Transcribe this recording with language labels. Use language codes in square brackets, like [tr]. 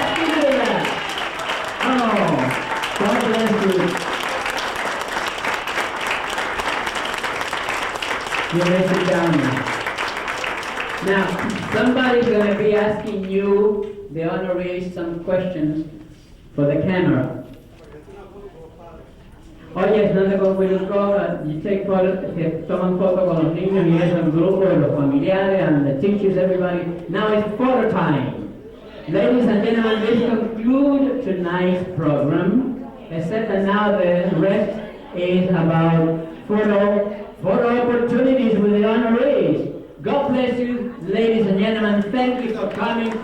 [en] Let's give it that. Oh, God bless you. You may sit down now. Now, somebody's going to be asking you, the honorees, some questions for the camera. [es] Oye, no te conozco, [en] you take photos, [es] que toman fotos con los niños y es el grupo y los familiares [en] and the teachers, everybody. Now it's photo time. Ladies and gentlemen, this concludes tonight's program, except that now the rest is about photo opportunities with the honorees. God bless you, ladies and gentlemen. Thank you for coming.